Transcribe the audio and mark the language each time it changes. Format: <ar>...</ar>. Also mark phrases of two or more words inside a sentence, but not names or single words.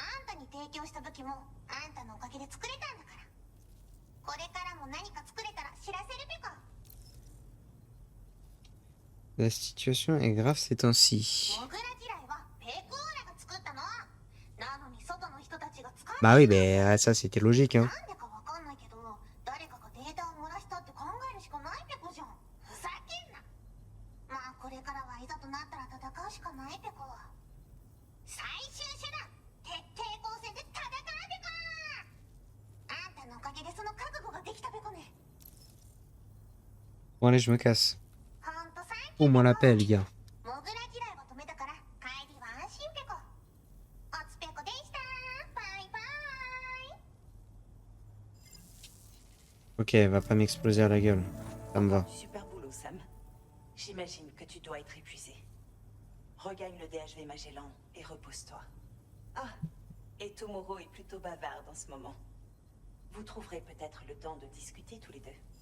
<ja>かに提供した武器もあんたのおかげで作れたんだから。これからも何か作れたら知らせるべか。</ja> <fr>La situation est grave ces temps-ci.</fr> <ja>モグラ嫌いはペコーラが作ったの。なのに外の人たちが使う。</ja> <fr>Bah oui, mais ça c'était logique, hein.</fr> <ja>なんでかわかんないけど、誰かがデータを漏らしたって考えるしかないペコじゃん。ふざけんな。まあこれからはいざとなったら戦うしかないペコ。最終手段、徹底抗戦で戦うペコ。あんたのおかげでその覚悟ができたペコね。</ja> <fr>Bon allez, je me casse.</fr> <ja>ほんと最</ja> <fr>Oh, moi la paix, les gars.</fr> <ja>モグラ嫌いは止めたから帰りは安心ペコ。おつペコでした。バイバイ。</ja> <fr>Ok, elle va pas m'exploser à la gueule. Ça me va. Super boulot, Sam. J'imagine que tu dois être épuisé. Regagne le DHV Magellan et repose-toi. Ah, et Tomorrow est plutôt bavarde en ce moment. Vous trouverez peut-être le temps de discuter tous les deux.</fr>